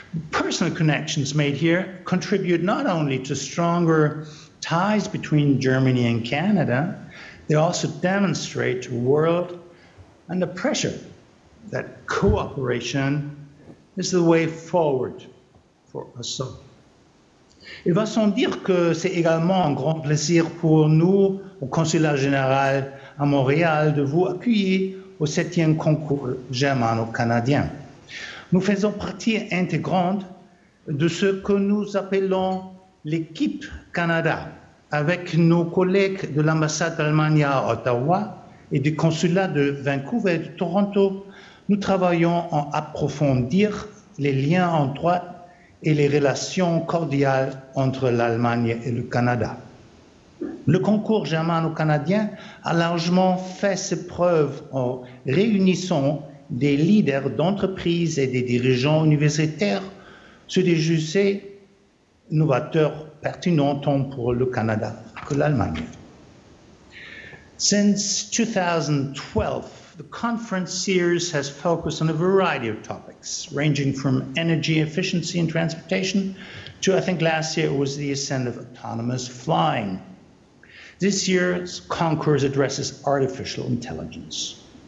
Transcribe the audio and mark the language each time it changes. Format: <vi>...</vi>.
<en>Personal connections made here contribute not only to stronger ties between Germany and Canada, they also demonstrate to the world under pressure that cooperation is the way forward for us all.</en> <fr>Il va sans dire que c'est également un grand plaisir pour nous, au Consulat général à Montréal, de vous accueillir au 7e concours germano-canadien. Nous faisons partie intégrante de ce que nous appelons l'équipe Canada, avec nos collègues de l'ambassade d'Allemagne à Ottawa et du consulat de Vancouver et de Toronto. Nous travaillons à approfondir les liens entre et les relations cordiales entre l'Allemagne et le Canada. Le concours germano-canadien a largement fait ses preuves en réunissant des leaders d'entreprises et des dirigeants universitaires sur des sujets novateurs pertinents tant pour le Canada que l'Allemagne.</fr> <en>Since 2012, the conference series has focused on a variety of topics, ranging from energy efficiency in transportation to, I think last year, it was the ascent of autonomous flying. This year's concourse addresses artificial intelligence.</en>